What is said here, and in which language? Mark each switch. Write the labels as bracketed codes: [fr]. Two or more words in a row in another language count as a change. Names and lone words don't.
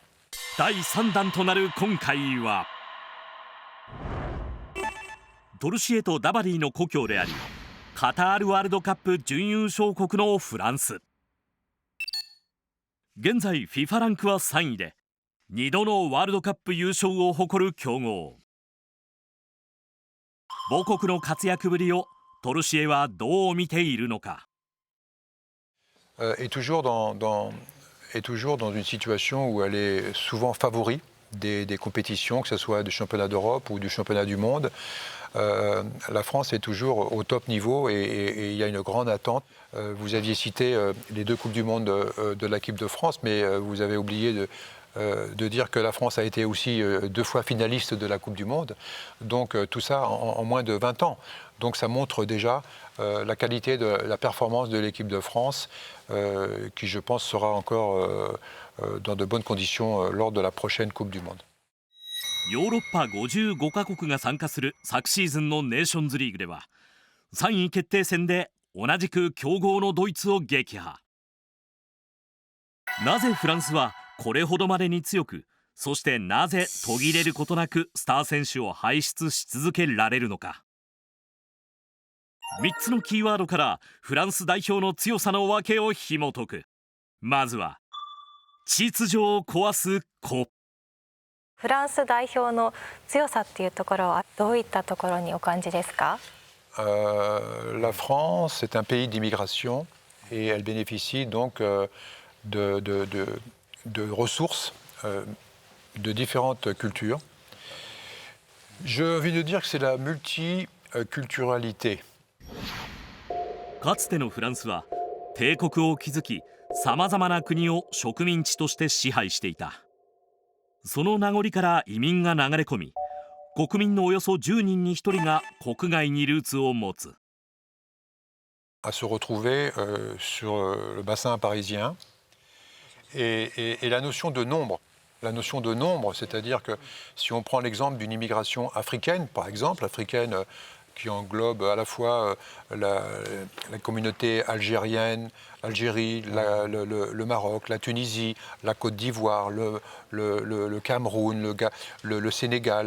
[ja] 第3弾となる今回はトルシエとダバディの故郷でありカタールワールドカップ準優勝国のフランス。現在 FIFA ランクは3位で2度のワールドカップ優勝を誇る強豪。母国の活躍ぶりをトルシエはどう見ているのか。 [fr] est toujours dans une situation où elle est souvent favori des compétitions, que ce soit du championnat d'Europe ou du championnat du monde. La France est toujours au top niveau et il y a une grande attente. Vous aviez cité les 2 Coupes du Monde de l'équipe de France, mais vous avez oublié de dire que la France a été aussi 2 fois finaliste de la Coupe du Monde. Donc tout ça en moins de 20 ans. Donc ça montre déjà la qualité de la performance de l'équipe de France, qui je pense sera encore dans de bonnes conditions lors de la prochaine Coupe du Monde. [ja] ヨーロッパ55カ国が参加する昨シーズンのネーションズリーグでは3位決定戦で同じく強豪のドイツを撃破。なぜフランスはこれほどまでに強く、そしてなぜ途切れることなくスター選手を輩出し続けられるのか。3つのキーワードからフランス代表の強さの訳を紐解く。まずは秩序を壊す子。フランス代表の強さっていうところはどういったところにお感じですか？ [fr] La France est un pays d'immigration et elle bénéficie donc de ressources de différentes cultures. Je viens de dire que c'est la multiculturalité. [ja] かつてのフランスは帝国を築き、さまざまな国を植民地として支配していた。その名残から移民が流れ込み、国民のおよそ10人に1人が国外にルーツを持つ。 [fr] À se retrouver sur le bassin parisien et la notion de nombre. La notion de nombre, c'est-à-dire que si on prend l'exemple d'une immigration africaine, par exemple, africaine qui englobe à la fois la communauté algérienne, l'Algérie, le Maroc, la Tunisie, la Côte d'Ivoire, le Cameroun, le Sénégal.